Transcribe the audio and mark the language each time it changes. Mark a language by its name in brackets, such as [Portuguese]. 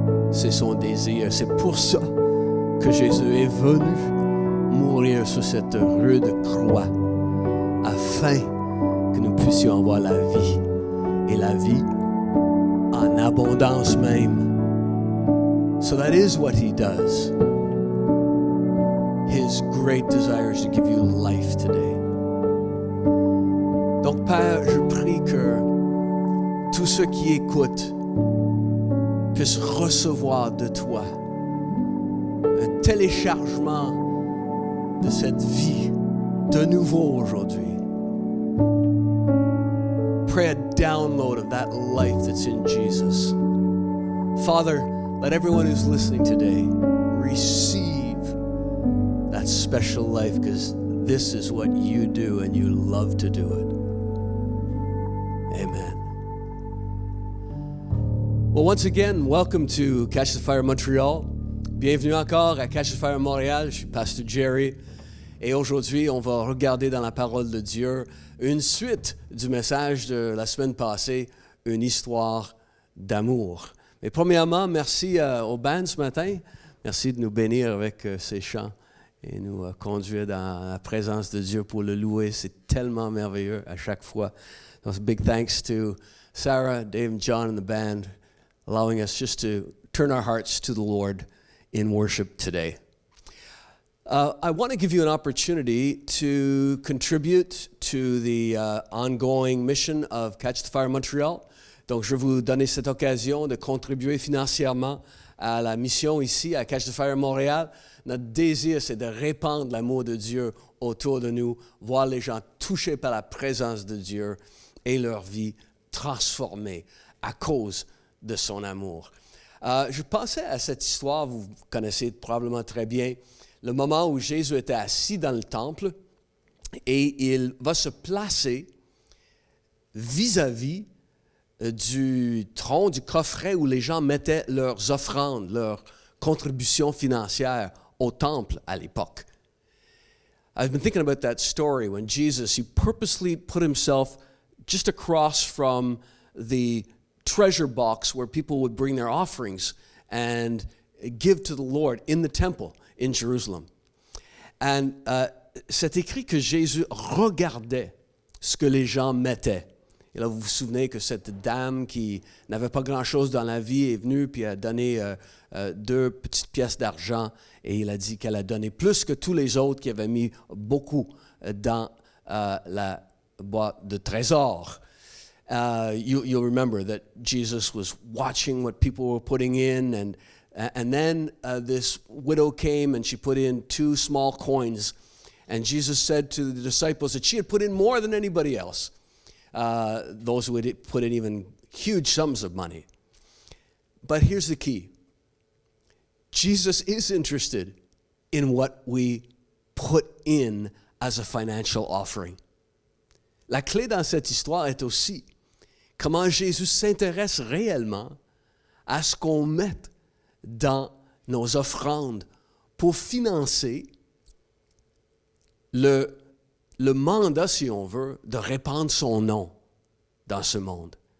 [French] C'est son désir. C'est pour ça que Jésus est venu mourir sur cette rude croix, afin que nous puissions avoir la vie, et la vie en abondance même. [English] So that is what he does. His great desire is to give you life today. [French] Donc, Père, je prie que tous ceux qui écoutent puissent recevoir de toi un téléchargement de cette vie de nouveau aujourd'hui. [English] Pray a download of that life that's in Jesus. Father, let everyone who's listening today receive that special life, because this is what you do and you love to do it. Amen. Well, once again, welcome to Catch the Fire Montreal. [French] Bienvenue encore à Catch the Fire Montréal. Je suis Pasteur Jerry. Et aujourd'hui, on va regarder dans la parole de Dieu une suite du message de la semaine passée, une histoire d'amour. Mais premièrement, merci au band ce matin. Merci de nous bénir avec ces chants et nous conduire dans la présence de Dieu pour le louer. C'est tellement merveilleux à chaque fois. [English] Donc, big thanks to Sarah, Dave, and John and the band, allowing us just to turn our hearts to the Lord in worship today. I want to give you an opportunity to contribute to the ongoing mission of Catch the Fire Montreal. [French] Donc, je vais vous donner cette occasion de contribuer financièrement à la mission ici à Catch the Fire Montréal. Notre désir, c'est de répandre l'amour de Dieu autour de nous, voir les gens touchés par la présence de Dieu et leur vie transformée à cause de son amour. Je pensais à cette histoire, vous connaissez probablement très bien, le moment où Jésus était assis dans le temple et il va se placer vis-à-vis du tronc, du coffret où les gens mettaient leurs offrandes, leurs contributions financières au temple à l'époque. [English] I've been thinking about that story when Jesus, he purposely put himself just across from the treasure box where people would bring their offerings and give to the Lord in the temple in Jerusalem. [French] And c'est écrit que Jésus regardait ce que les gens mettaient. Et là, vous vous souvenez que cette dame qui n'avait pas grand-chose dans la vie est venue puis a donné 2 petites pièces d'argent et il a dit qu'elle a donné plus que tous les autres qui avaient mis beaucoup dans la boîte de trésors. [English] You'll remember that Jesus was watching what people were putting in, and then this widow came and she put in 2 small coins, and Jesus said to the disciples that she had put in more than anybody else. Those who had put in even huge sums of money. But here's the key. Jesus is interested in what we put in as a financial offering. [French] La clé dans cette histoire est aussi comment Jésus s'intéresse réellement à ce qu'on mette dans nos offrandes pour financer le mandat, si on veut, de répandre son nom dans ce monde.